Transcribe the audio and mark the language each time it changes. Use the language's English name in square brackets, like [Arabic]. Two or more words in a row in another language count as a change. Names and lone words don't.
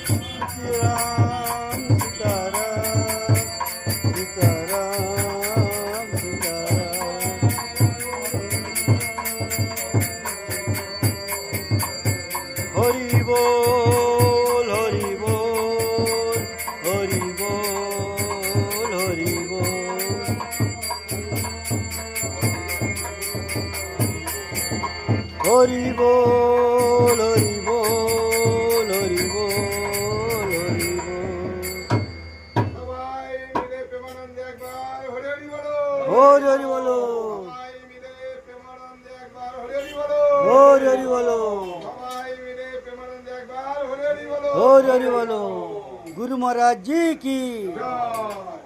[Hindi] राम सीताराम सीताराम सीताराम हरि बोल हरि बोल हरि बोल हरि बोल हरि बोल हरि बोल हरि बोल हरि बोल [Bangla] সবাই মিলে প্রেমানন্দে একবার হরি হরি বলো। হরি হরি বলো সবাই মিলে প্রেমানন্দে একবার হরি হরি বলো। হরি হরি বলো সবাই মিলে প্রেমানন্দে একবার হরি হরি বলো। হরি হরি বলো [Hindi] गुरु महाराज जी की জয়।